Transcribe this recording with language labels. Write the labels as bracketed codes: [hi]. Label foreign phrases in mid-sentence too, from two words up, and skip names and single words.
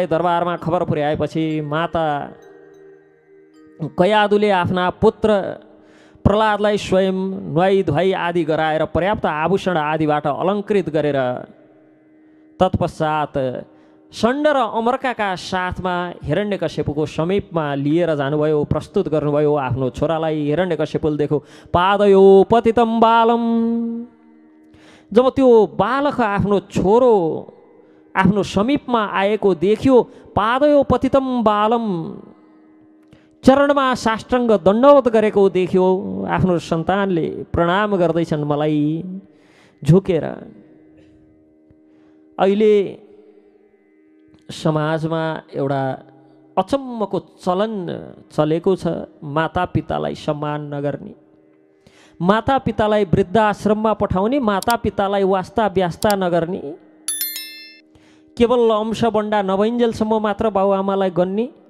[ne] दरबारमा खबर पुर्याएपछि माता कयादुले आफ्ना पुत्र प्रहलादलाई स्वयं नुहाई धुवाई आदि गराएर पर्याप्त आभूषण आदिबाट अलङ्कृत गरेर तत्पश्चात षण्ड र अमर्काका साथमा हिरण्यकश्यपुको समीपमा लिएर जानुभयो, प्रस्तुत गर्नुभयो आफ्नो छोरालाई। [sa] हिरण्यकश्यपुले देखो पादयो पतितम बालम। [ne] जब त्यो बालक आफ्नो छोरो आफ्नो समीपमा आएको देख्यो। [sa] पादयो पतितम बालम, [ne] चरणमा साष्टाङ्ग दण्डवत गरेको देख्यो। आफ्नो सन्तानले प्रणाम गर्दैछन् मलाई झुकेर। अहिले समाजमा एउटा अचम्मको चलन चलेको छ, मातापितालाई सम्मान नगर्ने, मातापितालाई वृद्धाश्रममा पठाउने, मातापितालाई वास्ता व्यास्ता नगर्ने, केवल अंशबन्डा नभइन्जेलसम्म मात्र बाबुआमालाई गन्ने।